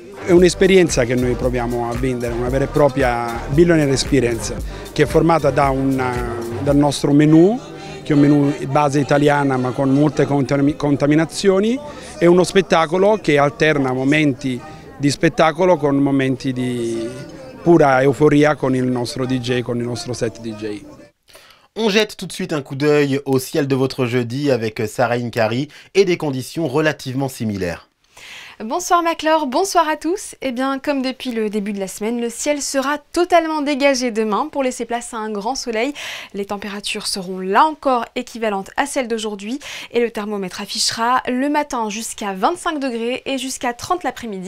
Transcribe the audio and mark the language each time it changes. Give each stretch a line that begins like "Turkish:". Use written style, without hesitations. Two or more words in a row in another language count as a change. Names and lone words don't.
Italian: È un'esperienza che noi proviamo a vendere, una vera e propria Billionaire Experience, che è formata dal nostro menù, che è un menù base italiana ma con molte contaminazioni, e uno spettacolo che alterna momenti di spettacolo con momenti di pura euforia con il nostro DJ, con il nostro set DJ.
French: On jette tout de suite un coup d'œil au ciel de votre jeudi avec Sarah Inkari et des conditions relativement similaires. Bonsoir Maclore, bonsoir à tous. Eh bien, comme depuis le début de la semaine, le ciel sera totalement dégagé demain pour laisser place à un grand soleil. Les températures seront là encore équivalentes à celles d'aujourd'hui et le thermomètre affichera le matin jusqu'à 25 degrés et jusqu'à 30 l'après-midi.